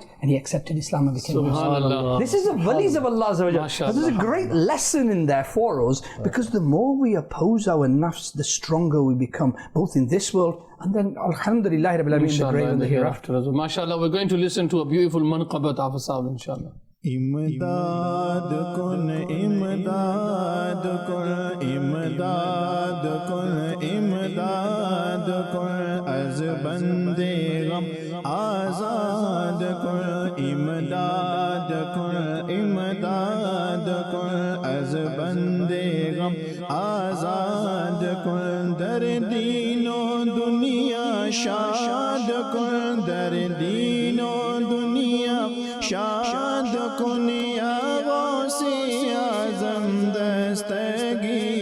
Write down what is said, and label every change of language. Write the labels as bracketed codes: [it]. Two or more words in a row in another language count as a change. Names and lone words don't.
[en] And he accepted Islam and became Muslim. This is the walis of Allah. There's a great lesson in there for us, because the more we oppose our nafs, the stronger we become, both in this world and then, [ar] الحمد لله رب العالمين, [en] the grave and the hereafter. MashaAllah, we're going to listen to a beautiful manqabat of Asab, inshallah. [fa] امداد کن امداد کن امداد کن امداد کن از بند غم آزاد کن امداد کن امداد کن از بند غم آزاد کن در دینو دنیا شاد کن در دینو دنیا شاد کن یا غوث اعظم دستگی